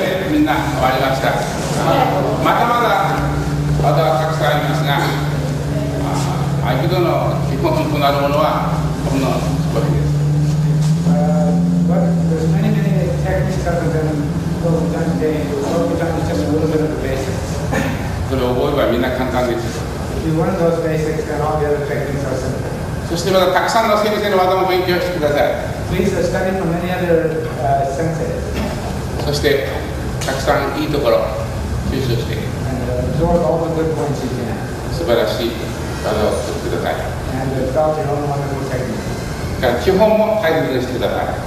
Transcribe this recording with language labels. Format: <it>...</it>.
<ja>みんな終わりました。まだまだ技はたくさんありますが、合気道の基本となるものはこの少しです。</ja> <en>But there's many techniques other than what we've done today. What we've done is just a little bit of the basics.</en> <ja>それを覚えればみんな簡単です。</ja> <en>If you learn those basics, then all the other techniques are simple.</en> <ja>そしてまたたくさんの先生の技も勉強してください。</ja> <en>Please study from many other senseis.</en> <ja>そしてたくさんいいところ吸収して</ja> <en>Absorb all the good points you can.</en> <ja>素晴らしい技を作ってください。</ja> <en>And develop your own wonderful techniques.</en> <ja>基本も大切にしてください。</ja>